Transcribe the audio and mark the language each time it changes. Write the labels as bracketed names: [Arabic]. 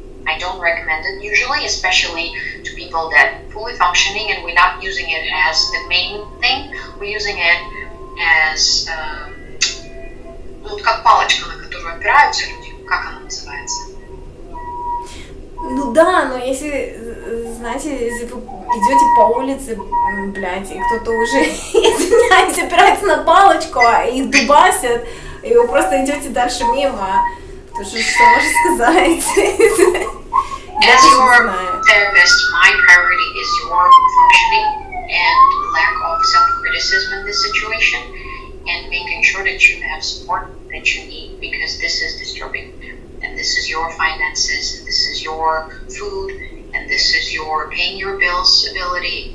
[English] I don't recommend it usually, especially to people that fully functioning, and we're not using it as the main thing, we're using it as [Russian] как палочка, на которую опираются люди, как она называется? Ну да, но если знаете, если вы идете по улице, блядь, и кто-то уже, извиняюсь, опирается на палочку, а их дубасят, и вы просто идете дальше мимо, то что можно сказать? [English] As your therapist, my priority is your functioning and lack of self-criticism in this situation, and making sure that you have support that you need, because this is disturbing. And this is your finances, and this is your food, and this is your paying your bills ability.